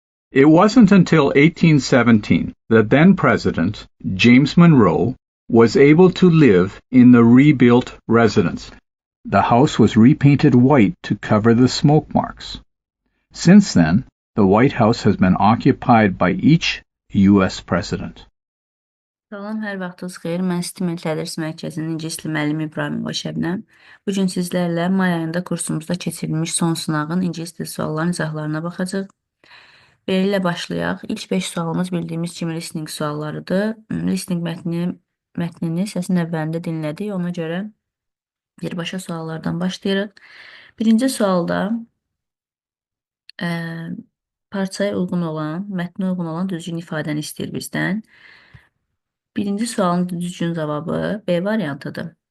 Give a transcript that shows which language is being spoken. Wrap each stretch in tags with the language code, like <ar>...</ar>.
<en>It wasn't until 1817 that then President James Monroe was able to live in the rebuilt residence. The house was repainted white to cover the smoke marks. Since then, the White House has been occupied by each U.S. president.</en> <az>Salam, hər vaxtınız xeyir. Mən Stimul Tədris Mərkəzinin İngilis dili müəllimi İbrahimova Şəbnəm. Bu gün sizlərlə may ayında kursumuzda keçirilmiş son sınağın İngilis dili suallarının izahlarına baxacağıq. Beləliklə başlayaq. İlk 5 sualımız bildiyimiz kimi listening suallarıdır. Listening mətnini səsin əvvəlində dinlədik. Ona görə birbaşa suallardan başlayırıq. Birinci sualda parçaya uyğun olan, mətnə uyğun olan düzgün ifadəni istəyir bizdən. Birinci sualın düzgün cavabı B variantıdır.</az>